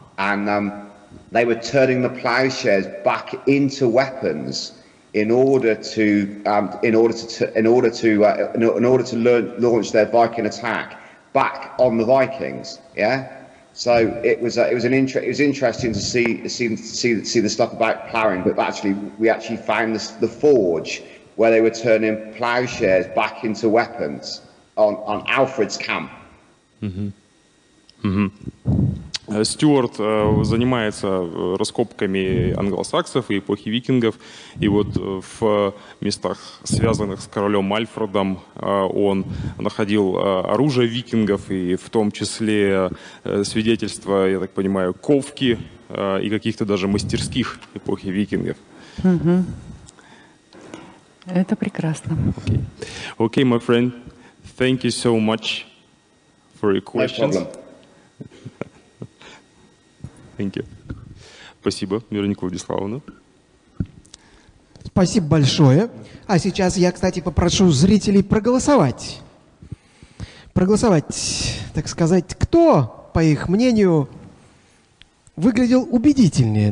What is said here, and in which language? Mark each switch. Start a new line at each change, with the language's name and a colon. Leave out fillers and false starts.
English: And they were turning the plowshares back into weapons in order to launch their Viking attack back on the Vikings. Yeah, so it was interesting to see the stuff about plowing, but we actually found the forge where they were turning plowshares back into weapons on Alfred's camp. Mm-hmm. Mm-hmm.
Russian: Стюарт занимается раскопками англосаксов и эпохи викингов. И вот в местах, связанных с королем Альфредом, он находил оружие викингов, и в том числе свидетельства, я так понимаю, ковки и каких-то даже мастерских эпохи викингов. Mm-hmm. Это прекрасно.
English: Okay. Okay, my friend, thank you so much for your questions. No problem. Thank you.
Russian: Спасибо, Вероника Владиславовна. Спасибо большое. А сейчас я, кстати, попрошу зрителей проголосовать, так сказать, кто, по их мнению, выглядел убедительнее.